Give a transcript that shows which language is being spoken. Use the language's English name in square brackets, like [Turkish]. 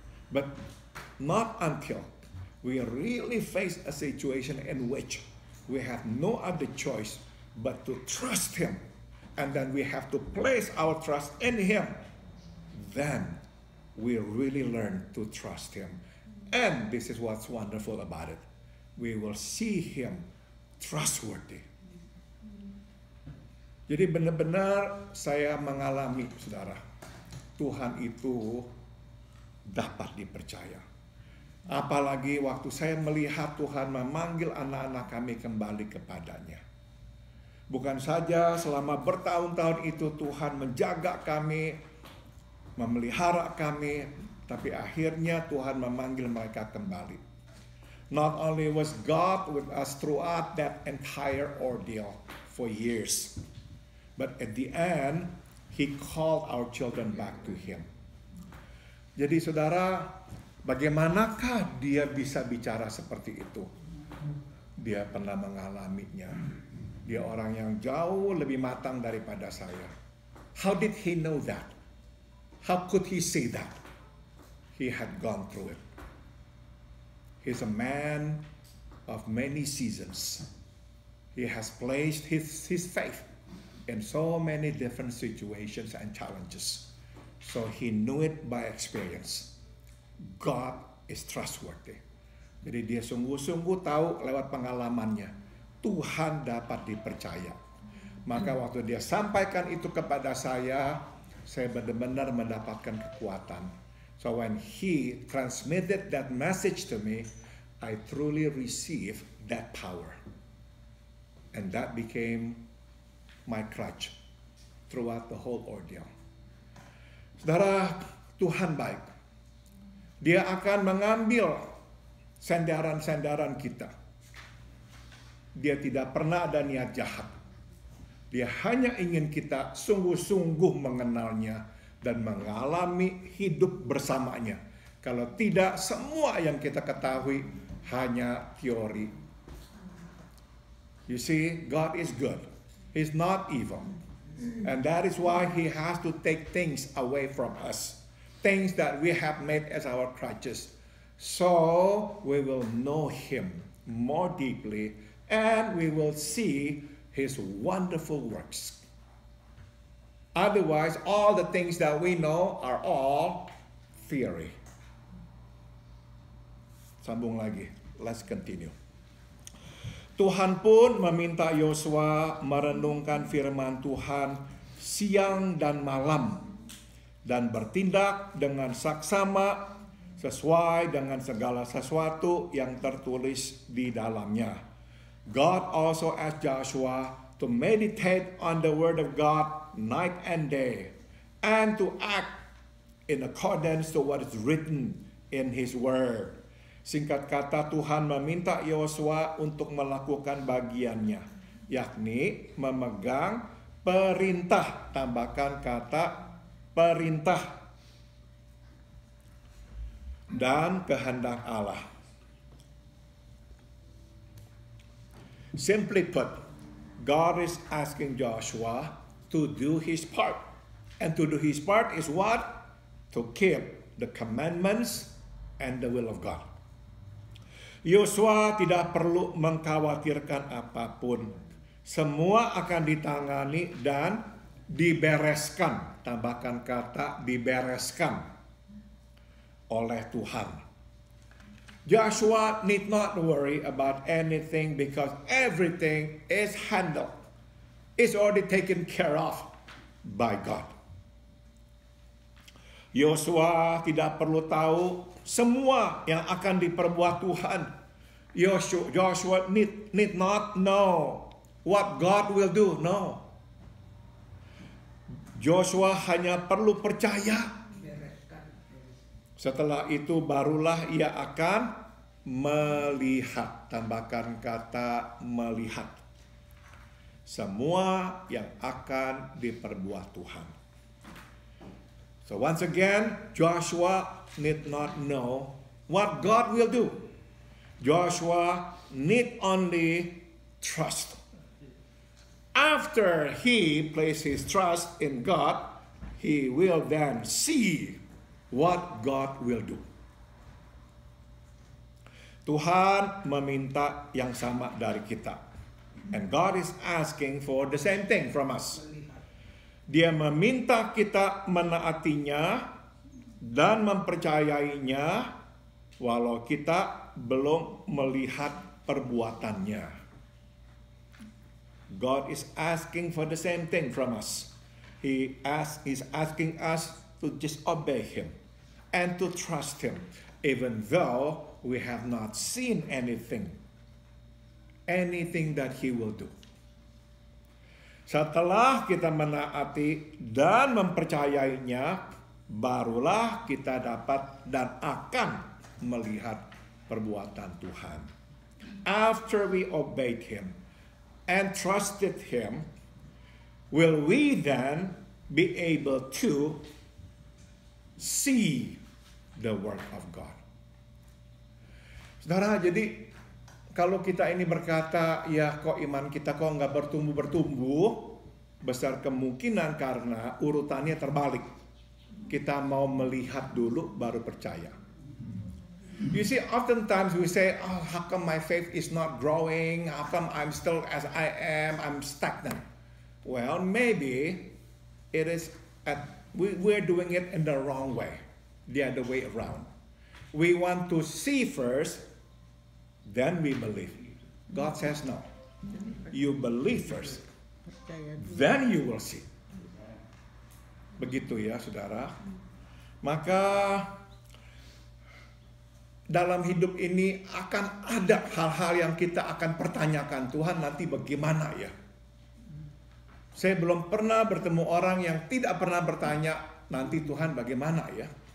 [English] But not until we really face a situation in which we have no other choice but to trust Him, and then we have to place our trust in Him, then we really learn to trust Him. And this is what's wonderful about it. We will see Him trustworthy. [Indonesian] Jadi benar-benar saya mengalami, saudara, Tuhan itu dapat dipercaya. Apalagi waktu saya melihat Tuhan memanggil anak-anak kami kembali kepadanya. Bukan saja selama bertahun-tahun itu Tuhan menjaga kami, memelihara kami, tapi akhirnya Tuhan memanggil mereka kembali. Not only was God with us throughout that entire ordeal for years, but at the end, He called our children back to Him. Jadi saudara, bagaimanakah dia bisa bicara seperti itu? Dia pernah mengalaminya. Dia orang yang jauh lebih matang daripada saya. [English] How did he know that? How could he say that? He had gone through it. He's a man of many seasons. He has placed his faith in so many different situations and challenges. So he knew it by experience. God is trustworthy. [Indonesian] Jadi dia sungguh-sungguh tahu lewat pengalamannya, Tuhan dapat dipercaya. Maka waktu dia sampaikan itu kepada saya benar-benar mendapatkan kekuatan. [English] So when he transmitted that message to me, I truly received that power. And that became my crutch throughout the whole ordeal. [Indonesian] Saudara, Tuhan baik. Dia akan mengambil sandaran-sandaran kita. Dia tidak pernah ada niat jahat. Dia hanya ingin kita sungguh-sungguh mengenalnya dan mengalami hidup bersamanya. Kalau tidak, semua yang kita ketahui hanya teori. [English] You see, God is good. He's not evil. And that is why He has to take things away from us. Things that we have made as our crutches. So we will know Him more deeply and we will see His wonderful works. Otherwise, all the things that we know are all theory. [Indonesian] Sambung lagi. [English] Let's continue. Tuhan pun meminta Yosua merenungkan firman Tuhan siang dan malam dan bertindak dengan saksama sesuai dengan segala sesuatu yang tertulis di dalamnya. God also asked Joshua to meditate on the word of God night and day and to act in accordance to what is written in his word. [Indonesian] Singkat kata, Tuhan meminta Yosua untuk melakukan bagiannya, yakni memegang perintah, tambahkan kata perintah, dan kehendak Allah. [English] Simply put, God is asking Joshua to do his part. And to do his part is what? To keep the commandments and the will of God. [Indonesian] Yosua tidak perlu mengkhawatirkan apapun. Semua akan ditangani dan dibereskan. Tambahkan kata dibereskan oleh Tuhan. [English] Joshua need not worry about anything because everything is handled. It's already taken care of by God. [Indonesian] Yosua tidak perlu tahu semua yang akan diperbuat Tuhan. [English] Joshua need not know what God will do. No. [Indonesian] Joshua hanya perlu percaya. Setelah itu barulah ia akan melihat. Tambahkan kata melihat. Semua yang akan diperbuat Tuhan. [English] So once again, Joshua need not know what God will do. Joshua need only trust. After he places his trust in God, he will then see what God will do. [Indonesian] Tuhan meminta yang sama dari kita. [English] And God is asking for the same thing from us. [Indonesian] Dia meminta kita menaatinya dan mempercayainya walau kita belum melihat perbuatannya. [English] God is asking for the same thing from us. He's asking us to just obey him and to trust him even though we have not seen anything that he will do. [Indonesian] Setelah kita menaati dan mempercayainya, barulah kita dapat dan akan melihat perbuatan Tuhan. [English] After we obeyed him and trusted him, will we then be able to see the work of God? [Indonesian] Saudara, jadi kalau kita ini berkata, ya kok iman kita kok nggak bertumbuh-bertumbuh, besar kemungkinan karena urutannya terbalik. Kita mau melihat dulu baru percaya. [English] You see, oftentimes we say, oh, how come my faith is not growing? How come I'm still as I am? I'm stagnant. Well, maybe it is we're doing it in the wrong way, the other way around. We want to see first, then we believe. God says no. You believe first, then you will see. [Indonesian] Begitu ya, saudara. Maka dalam hidup ini akan ada hal-hal yang kita akan pertanyakan, Tuhan nanti bagaimana ya? Saya belum pernah bertemu orang yang tidak pernah bertanya, nanti Tuhan bagaimana ya?